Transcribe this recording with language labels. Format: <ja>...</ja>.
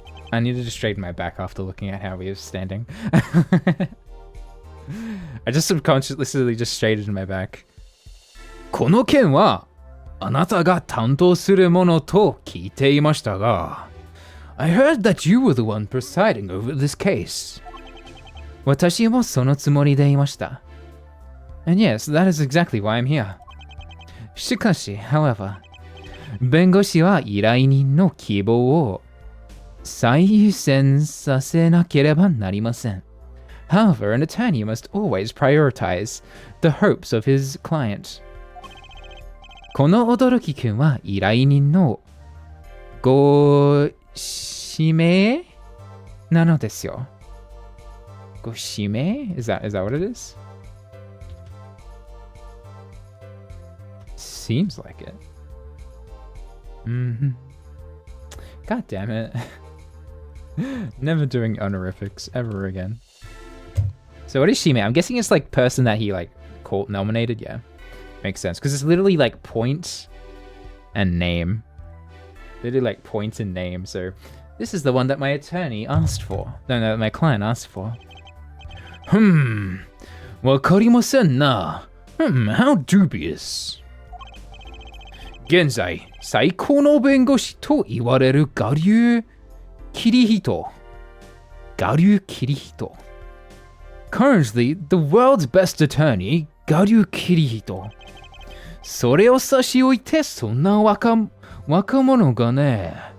<en>I needed to straighten my back after looking at how he was standing. I just subconsciously just straightened my back.</en> <ja>この件はあなたが担当するものと聞いていましたが.</ja> <en>I heard that you were the one presiding over this case.</en> <ja>私もそのつもりでいました.</ja> <en>And yes, that is exactly why I'm here.</en> <ja>しかし,</ja> <en>however,</en> <ja>弁護士は依頼人の希望を最優先させなければなりません.</ja> <en>However, an attorney must always prioritize the hopes of his client.</en> <ja>この驚きくんは依頼人のご指名なのですよ. ご指名?</ja> <en>Is that what it is? seems like it. Mm-hmm. God damn it. Never doing honorifics ever again. So what is Shime? I'm guessing it's like person that he like nominated. Yeah, makes sense because it's literally like point and name. Literally like point and name. So this is the one that my attorney asked for. No, my client asked for.</en> <ja>Wakarimasen na.</ja> <en>How dubious.</en> <ja>現在、最高の弁護士と言われる我流キリヒト。我流キリヒト。</ja> <en>Currently, the world's best attorney, 我流キリヒト。</en> <ja>それを差し置いて、そんな若者がね。</ja>